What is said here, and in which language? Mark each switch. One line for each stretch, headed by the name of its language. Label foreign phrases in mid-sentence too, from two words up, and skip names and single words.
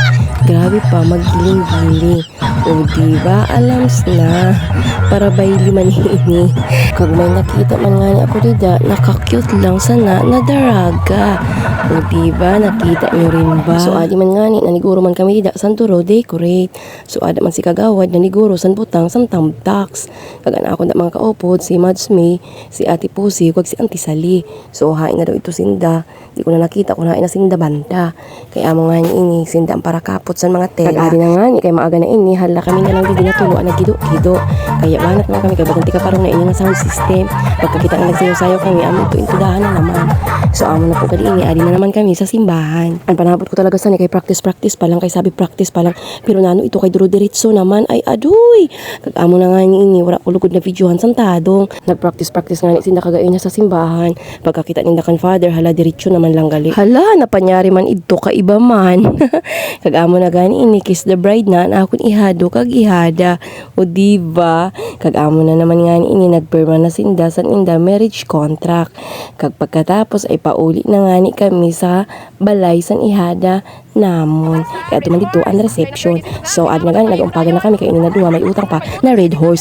Masbatenyo: Grabe pa maggiling-giling. O diba alams na para bayli man ini. Kag may nakita man nga ni ako dida naka-cute lang sana na daraga. O diba nakita nyo rin ba? So adi man nga ni naniguro man kami dida san turo decorate. So ada man si kagawad naniguro san butang san tamtax. Kag ana ako na mga kaopod si Mads May, si Ate Pusi kag si Auntie Sally. So hain na daw ito Sinda. Di ko na nakita kung hain na Sinda banda. Kaya amo nga ni ini Sinda ang para kapot sa mga tela. Kag adi na nga ni kay maaga na ini hala kami na lang di ginatulo ang naggido-gido. Kaya banat man kami kay baganti ka parang na ini nga sound system. Pagkakita ang nagsayaw-sayaw kami amo ito intudahan na naman. So amo na po kadi ini adi na naman kami sa simbahan. Ang panabot ko talaga sa ni kay practice pa lang kay sabi practice pa lang. Pero nano ito kay duro diretso naman ay aduy. Kag amo na nga ni ini wala ko lugod na videohan santadong. Nagpractice nga ni Sinda kagayon na sa simbahan. Pagkakita ninda kan father hala diretso naman lang gali. Hala napanyari man idto ka iba man. Kag amo na gani ini
English: kiss the bride
Masbatenyo: na akon ihado kag ihada. O diba? Kag amo na naman nga ni ini nagpirma na Sinda san inda
English: marriage contract.
Masbatenyo: Kag pagkatapos ay pauli na nga ni kami sa balay san ihada namon. Kaya tuman dito ang reception. So ad na gani nag-umpagan na kami kay ini na duha may utang pa na red horse.